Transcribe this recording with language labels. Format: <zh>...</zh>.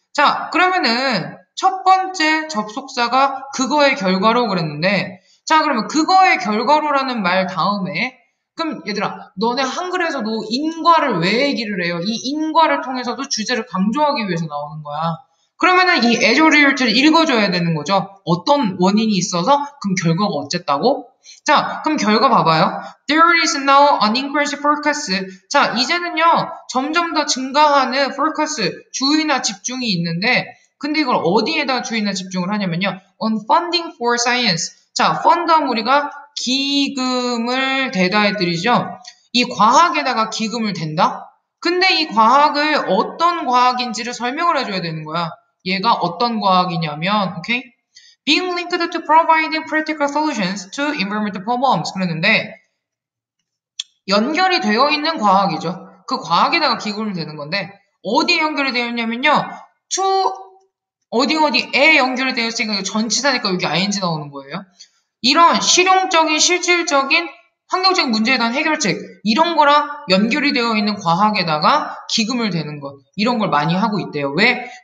<ko>자, 그러면은 첫 번째 접속사가 그거의 결과로 그랬는데, 자, 그러면 그거의 결과로라는 말 다음에, 그럼 얘들아, 너네 한글에서도 인과를 왜 얘기를 해요? 이 인과를 통해서도 주제를 강조하기 위해서 나오는 거야. 그러면은 이</ko> <en>as a result</en> <ko>를 읽어줘야 되는 거죠. 어떤 원인이 있어서 그럼 결과가 어쨌다고? 자, 그럼 결과 봐봐요.</ko> <en>There is now an increased focus.</en> <ko>자, 이제는요, 점점 더 증가하는 focus, 주의나 집중이 있는데, 근데 이걸 어디에다 주의나 집중을 하냐면요,</ko> <en>on funding for science.</en> <ko>자, fund하면 우리가 기금을 대다 해드리죠. 이 과학에다가 기금을 댄다? 근데 이 과학을 어떤 과학인지를 설명을 해줘야 되는 거야. 얘가 어떤 과학이냐면, 오케이?</ko> <en>Being linked to providing practical solutions to environmental problems.</en> <ko>그랬는데, 연결이 되어 있는 과학이죠. 그 과학에다가 기금을 대는 건데, 어디에 연결이 되어 있냐면요, to, 어디에 연결이 되어 있으니까 전치사니까 여기 ing 나오는 거예요. 이런 실용적인, 실질적인 환경적 문제에 대한 해결책, 이런 거랑 연결이 되어 있는 과학에다가 기금을 대는 것, 이런 걸 많이 하고 있대요. 왜?</ko>